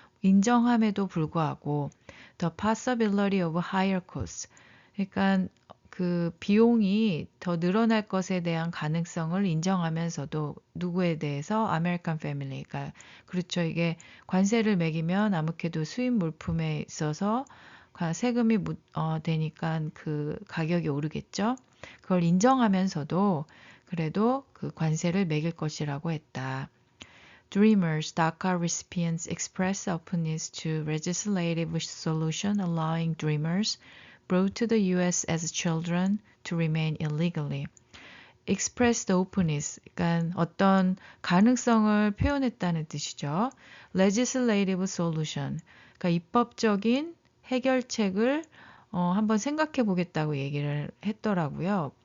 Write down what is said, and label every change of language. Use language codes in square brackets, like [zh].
[ko] 인정함에도 불구하고 [en] the possibility of higher costs [ko] 그러니까 그 비용이 더 늘어날 것에 대한 가능성을 인정하면서도 누구에 대해서 아메리칸 패밀리가 그렇죠. 이게 관세를 매기면 아무래도 수입 물품에 있어서 세금이 되니까 그 가격이 오르겠죠. 그걸 인정하면서도 그래도 그 관세를 매길 것이라고 했다. [en] Dreamers, DACA recipients expressed openness to legislative solution allowing dreamers brought to the U.S. as children to remain illegally. expressed openness, [ko] 그러니까 어떤 가능성을 표현했다는 뜻이죠. [en] legislative solution, [ko] 그러니까 입법적인 해결책을 한번 생각해 보겠다고 얘기를 했더라고요.